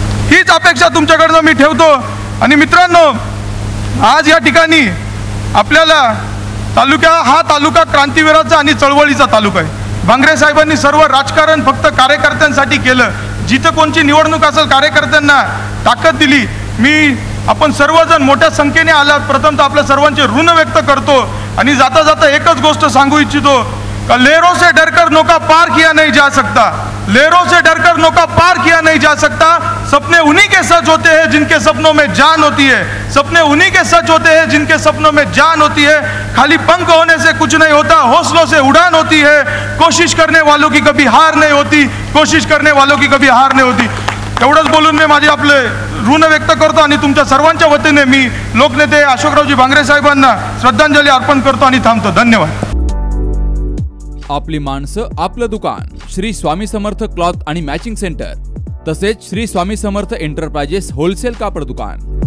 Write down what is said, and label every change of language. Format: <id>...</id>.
<mr>हीच अपेक्षा तुमच्याकडनं मी ठेवतो। आणि मित्रांनो, आज या ठिकाणी आपल्याला हा तालुका क्रांतीवीराचा आणि चळवळीचा तालुका आहे। भांगरे साहेबांनी सर्व राजकारण फक्त कार्यकर्त्यांसाठी केलं, जिथं कोणची निवडणूक असेल कार्यकर्त्यांना ताकद दिली। आपण सर्वजण मोठ्या संख्येने आलात, प्रथम तर आपल्या सर्वांचे ऋण व्यक्त करतो आणि जाता जाता एकच गोष्ट सांगू इच्छितो का</mr> <hi>लहरों से डरकर नौका पार किया नहीं जा सकता, लहरों से डरकर नौका पार किया नहीं जा सकता, सपने उन्हीं के सच होते हैं जिनके सपनों में जान होती है, सपने उन्हीं के सच होते हैं जिनके सपनों में जान होती है, खाली पंख होने से कुछ नहीं होता, हौसलों से उड़ान होती है, कोशिश करने वालों की कभी हार नहीं होती, कोशिश करने वालों की कभी हार नहीं होती।</hi> <mr>एवढंच बोलून मी माझे आपले ऋण व्यक्त करतो आणि तुमच्या सर्वांच्या वतीने मी लोकनेते अशोकरावजी भांगरे साहेबांना श्रद्धांजली अर्पण करतो आणि थांबतो। धन्यवाद। आपली माणसं आपलं दुकान श्री स्वामी समर्थ क्लॉथ आणि मॅचिंग सेंटर, तसेच श्री स्वामी समर्थ एंटरप्राइजेस होलसेल कापड दुकान।</mr>